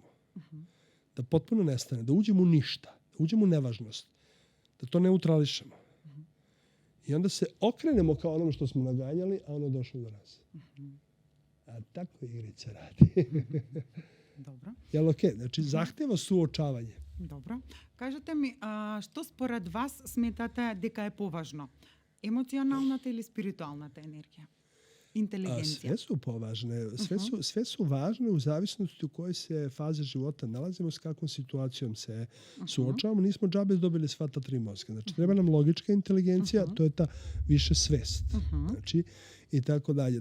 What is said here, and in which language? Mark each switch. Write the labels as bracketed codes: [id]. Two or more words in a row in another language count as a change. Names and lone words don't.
[sr] Da potpuno nestane, da uđemo u ništa, da uđemo u nevažnost, da to neutrališemo. I onda se okrenemo kao onom što smo naganjali, a ono je došlo do nas. A tako igrica radi. Dobro. Jel okej? Znači, zahteva suočavanje. Dobro. [mk] Кажете ми, што според вас сметате дека е поважно? Емоционалната или спиритуалната енергија? [sr] inteligencija? Sve su považne. Sve su važne u zavisnosti u kojoj se fazi života nalazimo, s kakvom situacijom se suočavamo. Nismo džabe dobili sva ta 3 mozga. Znači, treba nam logička inteligencija, to je ta više svest. Znači, i tako dalje.